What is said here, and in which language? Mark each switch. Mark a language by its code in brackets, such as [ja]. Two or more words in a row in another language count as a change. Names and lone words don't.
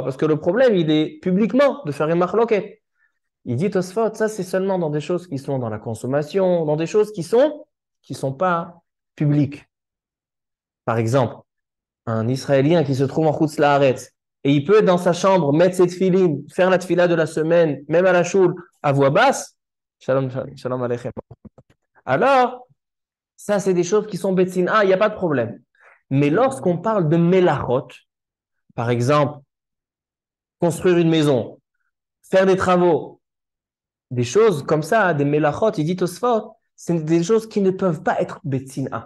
[fr] Parce que le problème, il est publiquement de faire une marloquette. Il dit Tosfot, ça c'est seulement dans des choses qui sont dans la consommation, dans des choses qui sont pas publiques. Par exemple, un Israélien qui se trouve en Chutz Laaretz et il peut dans sa chambre mettre ses tefilines, faire la tefila de la semaine, même à la choule, à voix basse. [he] שלום, שלום עליכם. [fr] Alors, ça c'est des choses qui sont betzina, il n'y a pas de problème. Mais lorsqu'on parle de melachot, par exemple, construire une maison, faire des travaux, des choses comme ça, des melachot, il dit Tosfot, c'est des choses qui ne peuvent pas être betzina.